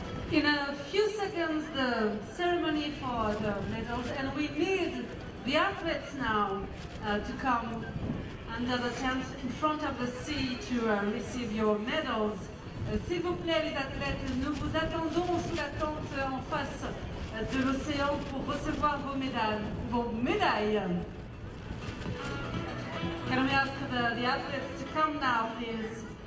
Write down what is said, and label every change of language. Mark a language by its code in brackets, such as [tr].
[en] In a few seconds, the ceremony for the medals, and we need the athletes now to come under the tent in front of the sea to receive your medals. [fr] S'il vous plaît, les athlètes, nous vous attendons sous la tente en face de l'océan pour recevoir vos médailles. [en] Can we ask the athletes to come now, please?